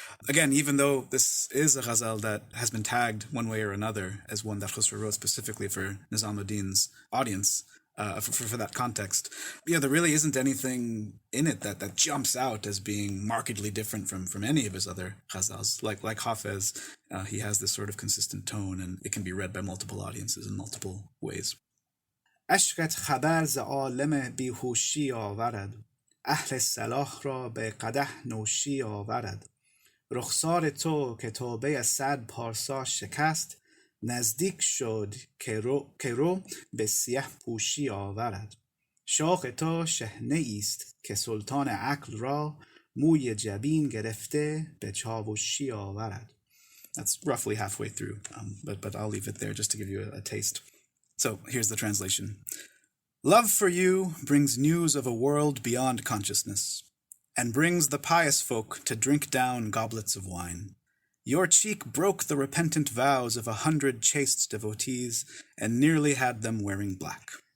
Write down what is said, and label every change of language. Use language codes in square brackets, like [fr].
[en] Again, even though this is a ghazal that has been tagged one way or another as one that Khusraw wrote specifically for Nizamuddin's audience, for that context, there really isn't anything in it that jumps out as being markedly different from any of his other ghazals. Like Hafez, he has this sort of consistent tone, and it can be read by multiple audiences in multiple ways. [fa] عشقت خبر ز عالم بیهوشی آورد اهل صلاح را به قدح نوشی آورد رخسار تو که توبه صد پارسا شکست نزدیک شد که رو به سیه پوشی آورد شوق تو شحنه ایست که سلطان عقل را موی جبین گرفته به چاوشی آورد. [en] That's roughly halfway through, but I'll leave it there just to give you a taste. So here's the translation. Love for you brings news of a world beyond consciousness, and brings the pious folk to drink down goblets of wine. Your cheek broke the repentant vows of 100 chaste devotees, and nearly had them wearing black.